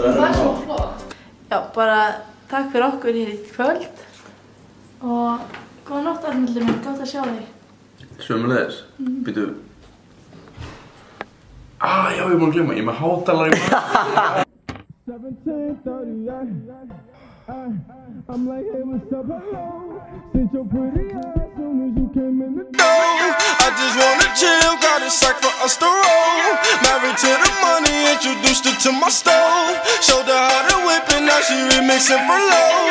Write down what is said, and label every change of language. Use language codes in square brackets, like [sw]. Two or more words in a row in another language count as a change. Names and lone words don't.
[is] Það er svo flott. Já, bara takk fyrir okkur hér í kvöld og góða nótt Arnaldur minn, gott að sjá þig. Sömuleiðis. Býtu. Já, ég er búinn að glemma, ég er með hátalara í maður. 17:38. [en] I'm like, hey, what's up, hello? Since your pretty ass soon as you came in the door. I just wanna chill, got a sack for us to roll. Married to the money, introduced her to my stove. Showed her how to whip and now she remixing for low.